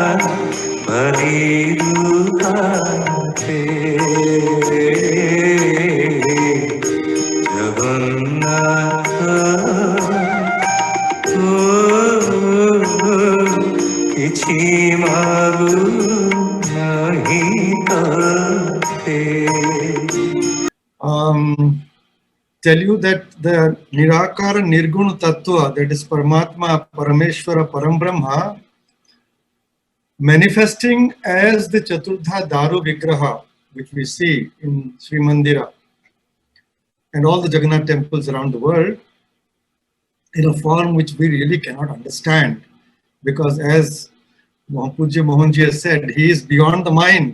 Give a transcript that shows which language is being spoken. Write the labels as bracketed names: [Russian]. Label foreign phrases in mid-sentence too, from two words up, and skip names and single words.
[Odia] ବଲିରୁ ହାତେ ଜଗନ୍ନାଥ କିଛି ମାଗୁ ନାହିଁ ତୋତେ। [English] Tell you that the Nirakara Nirguna Tattva, that is Paramatma, Parameshwara, Parambrahma, manifesting as the Chaturdha Daru Vigraha, which we see in Sri Mandira and all the Jagannath temples around the world, in a form which we really cannot understand, because as Pujya Mohanji has said, he is beyond the mind.